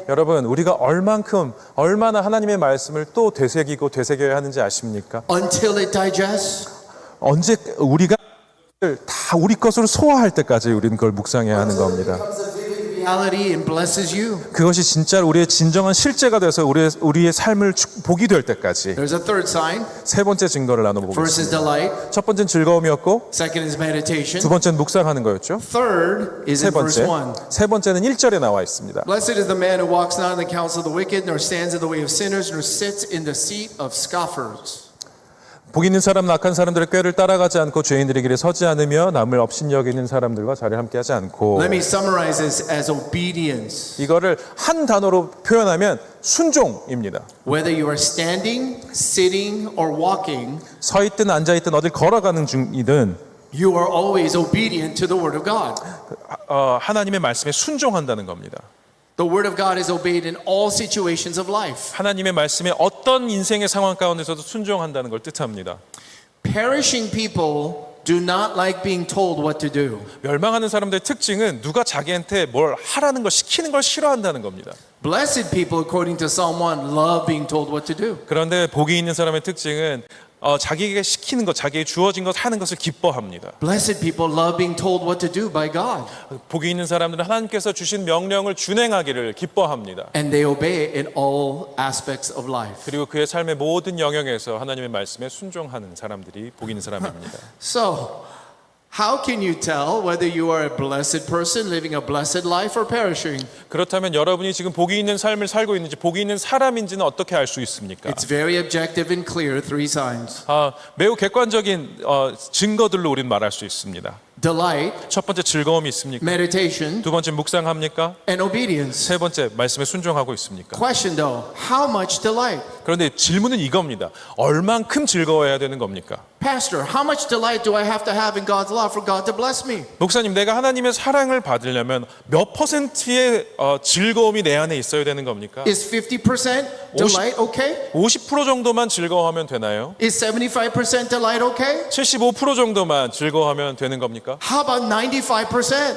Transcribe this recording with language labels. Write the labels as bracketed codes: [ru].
[ko] 여러분, 우리가 얼마나 하나님의 말씀을 또 되새겨야 하는지 아십니까? [en] Until it digests? [ko] 언제 우리가 다 우리 것으로 소화할 때까지 우리는 그걸 묵상해야 하는 겁니다. [en] Reality and blesses you. [ko] 그것이 진짜 우리의 진정한 실제가 돼서 우리의 삶을 복이 될 때까지. [en] There's a third sign. [ko] 세 번째 증거를 [en] First is delight. [ko] 첫 번째는 즐거움이었고 [en] Second is meditation. [ko] 두 번째는 묵상하는 거였죠. [en] Third is in verse 1. [ko] 세 번째는 1절에 나와 있습니다. [en] Blessed is the man who walks not in the counsel of the wicked, nor stands in the way of sinners, nor sits in the seat of scoffers. [ko] 복 있는 사람은 악한 사람들의 꾀를 따라가지 않고 죄인들의 길에 서지 않으며 남을 업신여기는 사람들과 자리를 함께하지 않고. [en] Let me summarize this as obedience. [ko] 이거를 한 단어로 표현하면 순종입니다. [en] Whether you are standing, sitting, or walking, [ko] 서 있든 앉아 있든 어딜 걸어가는 중이든 [en] you are always obedient to the word of God. [ko] 하나님의 말씀에 순종한다는 겁니다. [en] The word of God is obeyed in all situations of life. [ko] 하나님의 말씀에 어떤 인생의 상황 가운데서도 순종한다는 걸 뜻합니다. [en] Perishing people do not like being told what to do. [ko] 멸망하는 사람들의 특징은 누가 자기한테 뭘 하라는 걸 시키는 걸 싫어한다는 겁니다. [en] Blessed people, according to Psalm 1, love being told what to do. [ko] 그런데 복이 있는 사람의 특징은 자기에게 시키는 것, 자기에게 주어진 것 하는 것을 기뻐합니다. [en] Blessed people love being told what to do by God. [ko] 복이 있는 사람들은 하나님께서 주신 명령을 준행하기를 기뻐합니다. [en] And they obey it in all aspects of life. [ko] 그리고 그의 삶의 모든 영역에서 하나님의 말씀에 순종하는 사람들이 복이 있는 사람입니다. [en] So, how can you tell whether you are a blessed person living a blessed life or perishing? [ko] 그렇다면 여러분이 지금 복이 있는 삶을 살고 있는지 복이 있는 사람인지는 어떻게 알 수 있습니까? [en] It's very objective and clear, 3 signs. [ko] 매우 객관적인 증거들로 우리는 말할 수 있습니다. [en] Delight, [ko] 첫 번째 즐거움이 있습니까? [en] meditation, [ko] 두 번째 묵상합니까? [en] and obedience. [ko] 세 번째 말씀에 순종하고 있습니까? [en] Question though, how much delight? [ko] 그런데 질문은 이겁니다. 얼만큼 즐거워해야 되는 겁니까? [en] Pastor, how much delight do I have to have in God's love for God to bless me? [ko] 목사님, 내가 하나님의 사랑을 받으려면 몇 퍼센트의 즐거움이 내 안에 있어야 되는 겁니까? [en] Is 50% delight okay? [ko] 50% 정도만 즐거워하면 되나요? [en] Is 75% delight okay? [ko] 75% 정도만 즐거워하면 되는 겁니까? [en] How about 95%?